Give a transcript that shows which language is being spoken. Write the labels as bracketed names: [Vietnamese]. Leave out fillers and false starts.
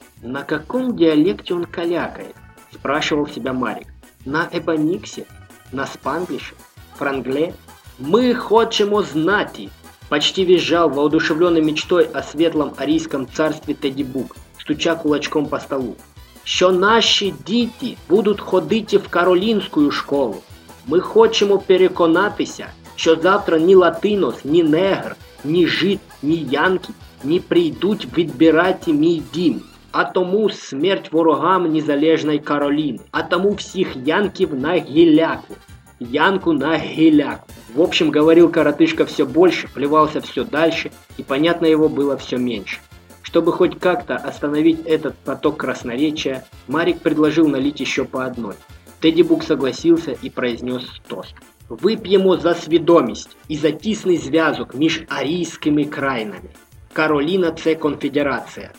[Russian] «На каком диалекте он калякает?» – спрашивал себя Марик. «На эбониксе? На спанглише? Франгле?» [Ukrainian] «Мы хочем узнати!» [Russian] – почти визжал воодушевленный мечтой о светлом арийском царстве Тедди Бук, стуча кулачком по столу. [Ukrainian] «Що наші діти будут ходити в королинскую школу? Мы хочемо переконатися, що завтра ні латинос, ні негр, ні жит, ні янки не прийдуть відбирати мій дім. А тому смерть ворогам незалежної Кароліни. А тому всіх янків на гіляку. Янку на гіляку». [Russian] В общем, говорил коротышка все больше, плевался все дальше, и понятно его было все меньше. Чтобы хоть как-то остановить этот поток красноречия, Марик предложил налить еще по одной. Тедди Бук согласился и произнес тост. [Ukrainian] «Вып'ємо за свідомість і за тісний зв'язок між арійськими країнами. Кароліна – це конфедерація.